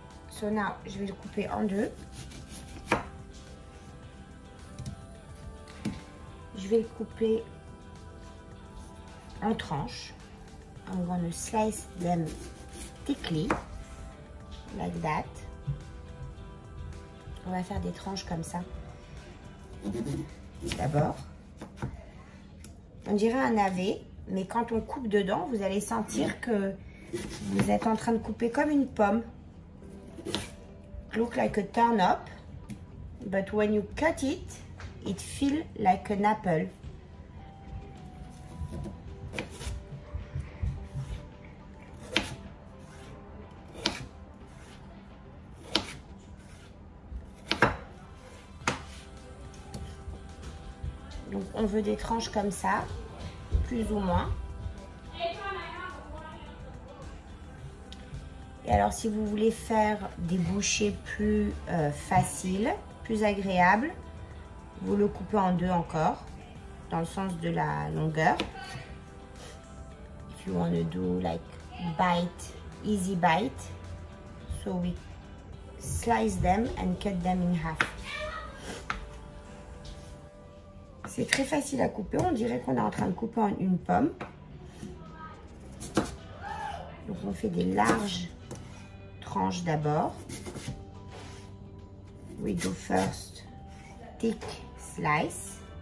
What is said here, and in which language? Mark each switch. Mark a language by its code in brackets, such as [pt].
[en] So now, [fr] je vais le couper en deux. Je vais le couper en tranches. [en] I'm gonna slice them thickly, like that. [fr] On va faire des tranches comme ça. D'abord. On dirait un navet, mais quand on coupe dedans, vous allez sentir que vous êtes en train de couper comme une pomme. [en] Look like a turnip, but when you cut it, it feels like an apple. [fr] Donc on veut des tranches comme ça, plus ou moins. Et alors si vous voulez faire des bouchées plus faciles, plus agréables, vous le coupez en deux encore, dans le sens de la longueur. [en] If you want to do like bite, easy bite, so we slice them and cut them in half. [fr] C'est très facile à couper, on dirait qu'on est en train de couper en une pomme. Donc on fait des larges tranches d'abord. [en] We do first thick slice.